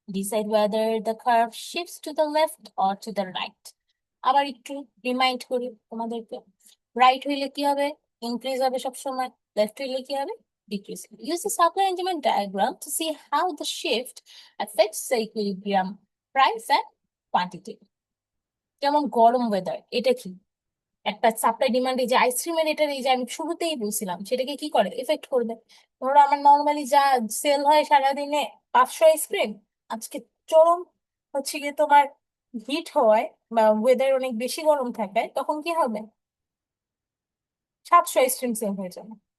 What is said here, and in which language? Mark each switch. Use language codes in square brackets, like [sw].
[en] Decide whether the curve shifts to the left or to the right. [bn] আবার একটু remind করি তোমাদেরকে, right হইলে কি হবে ইনক্রিজ হবে সবসময়, লেফট হইলে কি হবে decrease. [en] Use the supply and demand diagram to see how the shift affects the equilibrium price and quantity. [bn] যেমন গরম ওয়েদার, এটা কি একটা সাপ্লাই ডিমান্ড, এই যে আইসক্রিমের এটা এই যে আমি শুরুতেই বলছিলাম সেটাকে কি করে এফেক্ট করবে। ধরো আমার নর্মালি যা সেল হয় সারাদিনে 500 আইসক্রিম, আজকে চরম হচ্ছে গিয়ে তোমার হিট হওয়ায় বা ওয়েদার অনেক বেশি গরম থাকায় তখন কি হবে 700 আইসক্রিম সেল হয়ে যাবে।